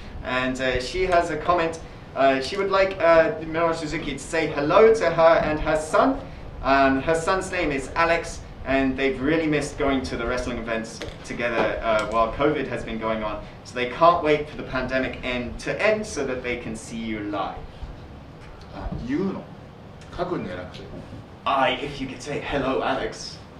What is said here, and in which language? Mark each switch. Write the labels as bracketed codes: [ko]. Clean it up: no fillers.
[en] And she has a comment. She would like Minoru Suzuki to say hello to her and her son. Her son's name is Alex, and they've really missed going to the wrestling events together while COVID has been going on. So they can't wait for the pandemic to end so that they can see you live. [ja] 言うの書くんじゃなくて [en] If you could say hello, Alex.